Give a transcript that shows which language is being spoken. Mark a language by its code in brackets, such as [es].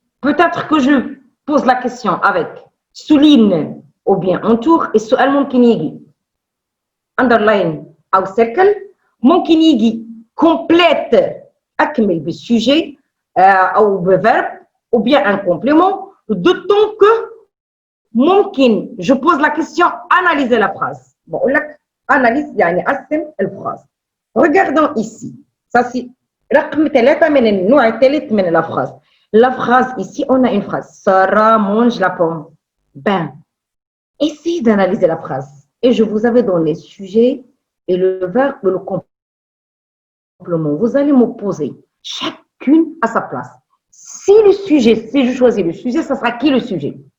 [fr] Peut-être que je pose la question avec souligne ou bien entoure et [ar] سؤال ممكن يجي underline أو circle ممكن يجي [fr] complète [ar] أكمل [fr] بالsujet أو بverbe ou bien un complément, d'autant que ممكن je pose la question, analysez la phrase. [ar] بقول لك analyse يعني قسم الفراز. [fr] Regardons ici. Ça c'est [ar] رقم 3 من النوع الثالث من la phrase. [fr] La phrase ici, on a une phrase. Sarah mange la pomme. Ben, essayez d'analyser la phrase. Et je vous avais donné le sujet et le verbe et le complément. Vous allez m'opposer chacune à sa place. Si le sujet, si je choisis le sujet, ça sera qui le sujet?